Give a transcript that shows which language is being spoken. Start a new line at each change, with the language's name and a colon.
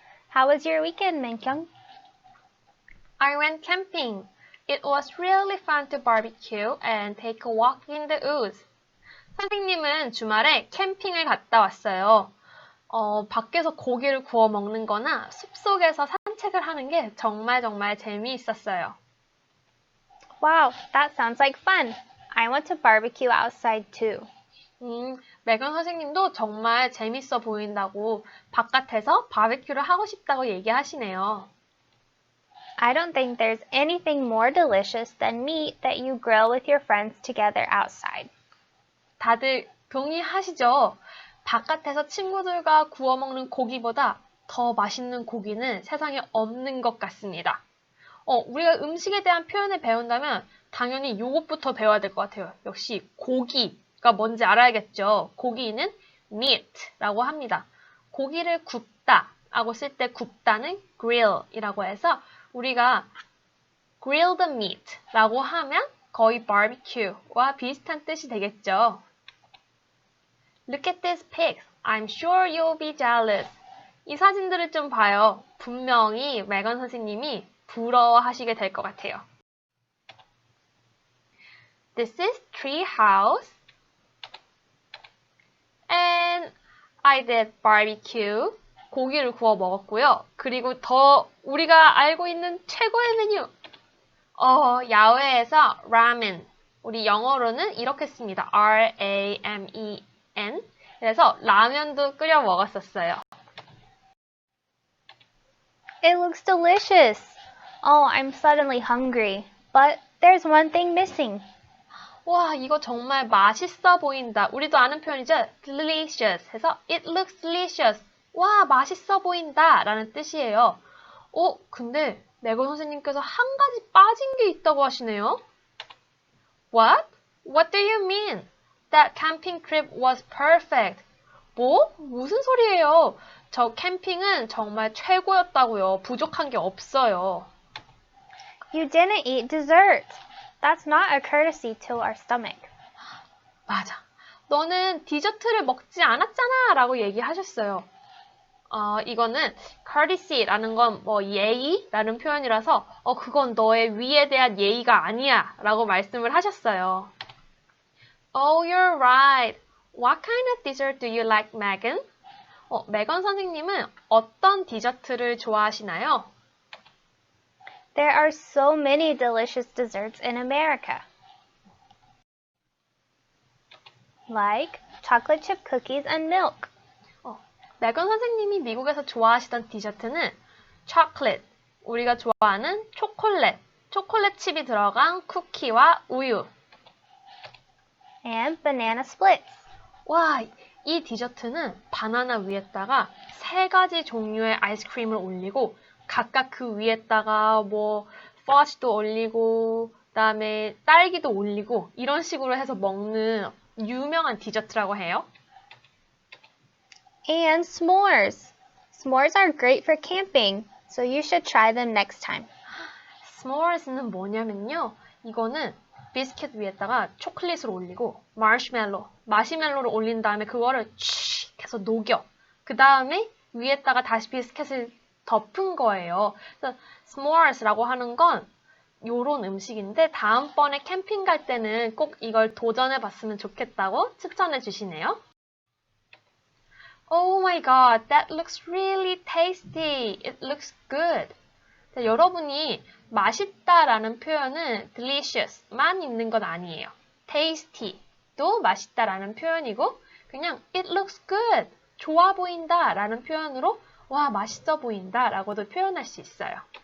English: How was your weekend, Menkyung? I went camping. It was really fun to barbecue and take a walk in the woods.
Korean: 선생님은 주말에 캠핑을 갔다 왔어요. 밖에서 고기를 구워 먹는 거나 숲속에서 산책을 하는 게 정말 재미있었어요.
English: Wow, that sounds like fun. I want to barbecue outside too.
Korean: 메건 선생님도 정말 재밌어 보인다고 바깥에서 바베큐를 하고 싶다고 얘기하시네요.
English: I don't think there's anything more delicious than meat that you grill with your friends together outside.
Korean: 다들 동의하시죠? 바깥에서 친구들과 구워 먹는 고기보다 더 맛있는 고기는 세상에 없는 것 같습니다. 우리가 음식에 대한 표현을 배운다면 당연히 이것부터 배워야 될 것 같아요. 역시 고기가 뭔지 알아야겠죠. 고기는 meat라고 합니다. 고기를 굽다 라고 쓸 때 굽다는 grill이라고 해서 우리가
English: grill the meat
Korean: 라고 하면 거의 barbecue와 비슷한 뜻이 되겠죠.
English: Look at these pics. I'm sure you'll be jealous.
Korean: 이 사진들을 좀 봐요. 분명히 메건 선생님이 부러워하시게 될 것 같아요.
English: This is tree house. And I did barbecue.
Korean: 고기를 구워 먹었고요. 그리고 더 우리가 알고 있는 최고의 메뉴. 야외에서 ramen. 우리 영어로는 이렇게 씁니다.
English: R-A-M-E-N.
Korean: 그래서 라면도 끓여 먹었었어요.
English: It looks delicious. Oh, I'm suddenly hungry. But there's one thing missing.
Korean: 와, 이거 정말 맛있어 보인다. 우리도 아는 표현이죠.
English: delicious 해서 it looks delicious.
Korean: 와, 맛있어 보인다 라는 뜻이에요. 근데 메건 선생님께서 한 가지 빠진 게 있다고 하시네요.
English: What? What do you mean? That camping trip was perfect.
Korean: 무슨 소리예요? 저 캠핑은 정말 최고였다고요. 부족한 게 없어요.
English: You didn't eat dessert. That's not a courtesy to our stomach.
Korean: 맞아. 너는 디저트를 먹지 않았잖아 라고 얘기하셨어요. 이거는 courtesy라는 건 예의라는 표현이라서 그건 너의 위에 대한 예의가 아니야 라고 말씀을 하셨어요.
English: Oh, you're right. What kind of dessert do you like, Megan?
Korean: 메건 선생님은 어떤 디저트를 좋아하시나요?
English: There are so many delicious desserts in America. Like chocolate chip cookies and milk.
Korean: 메건 선생님이 미국에서 좋아하시던 디저트는 chocolate, 우리가 좋아하는 초콜릿 칩이 들어간 쿠키와 우유.
English: And banana splits.
Korean: 와, 이 디저트는 바나나 위에다가 3가지 종류의 아이스크림을 올리고 각각 그 위에다가 fudge도 올리고 그다음에 딸기도 올리고 이런 식으로 해서 먹는 유명한 디저트라고 해요.
English: And s'mores. S'mores are great for camping, so you should try them next time.
Korean: s'mores는 뭐냐면요. 이거는 비스킷 위에다가 초콜릿을 올리고 마시멜로를 올린 다음에 그거를 칙 해서 녹여. 그 다음에 위에다가 다시 비스킷을 덮은 거예요. 그래서 s'mores라고 하는 건 요런 음식인데 다음번에 캠핑 갈 때는 꼭 이걸 도전해 봤으면 좋겠다고 추천해 주시네요.
English: Oh my god, that looks really tasty. It looks good.
Korean: 자, 여러분이 맛있다라는 표현은 delicious만 있는 건 아니에요. tasty도 맛있다라는 표현이고 그냥
English: it looks good,
Korean: 좋아 보인다라는 표현으로 와, 맛있어 보인다라고도 표현할 수 있어요.